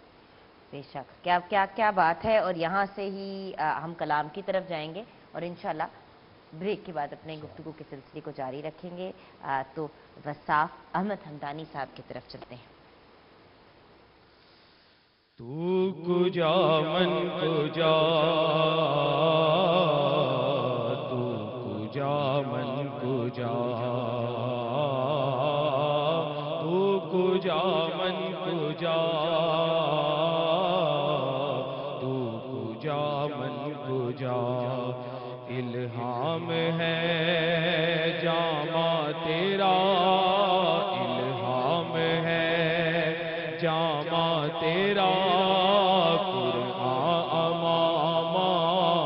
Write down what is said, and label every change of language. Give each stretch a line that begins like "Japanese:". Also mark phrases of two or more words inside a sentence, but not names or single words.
Urdu: بے شک، کیا کیا کیا بات ہے. اور یہاں سے ہی ہم کلام کی طرف جائیں گے اور انشاءاللہ بریک کے بعد اپنے گفتگو کے سلسلے کو جاری رکھیں گے. تو وصاف احمد حمدانی صاحب کی طرف چلتے ہیں.
Persian: تو کجا من کجا، تو کجا من کجا، تو کجا من کجا، تو کجا من کجا.
Urdu: الہام ہے جامع تیرا، الہام ہے جامع تیرا، قرآن امام